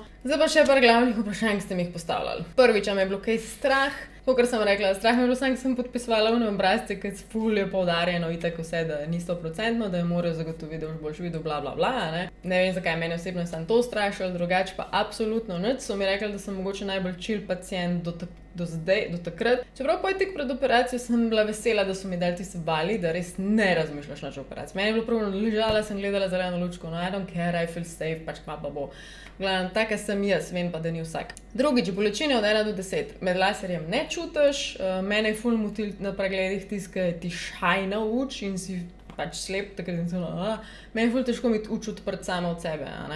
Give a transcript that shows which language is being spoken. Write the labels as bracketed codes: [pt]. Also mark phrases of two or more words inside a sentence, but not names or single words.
[sl] Zdaj pa še par glavnih vprašanj, ki ste mi jih postavljali. Prvič, me je bilo kaj strah, kakor sem rekla, strah me je bilo sam, ki sem podpisovala v obrazce, ker ful je poudarjeno itak vse, da ni 100%, da je morajo zagotoviti, da boš videl bla bla bla, ne. Ne vem, zakaj mene osebno je samo to strašilo, drugače pa absolutno nič. So mi rekli, da sem mogoče najbolj chill pacient do takrat. Čeprav pa je tik pred operacijo sem bila vesela, da so mi dali tiste vali, da res ne razmišljaš nič o operaciji. Meni je bilo prvo, ležala sem, gledala zeleno lučko, [en] I don't care, I feel safe, [sl] pač kva pa bo. Glavno, taka sem jaz, vem pa, da ni vsak. Drugič, bolečine od 1 do 10. Med laserjem ne čutiš, mene je ful motil na pregledih tiska, ti šajna uč in si pač slep, takrat in meni je ful težko imeti uč odprt sama od sebe, ne?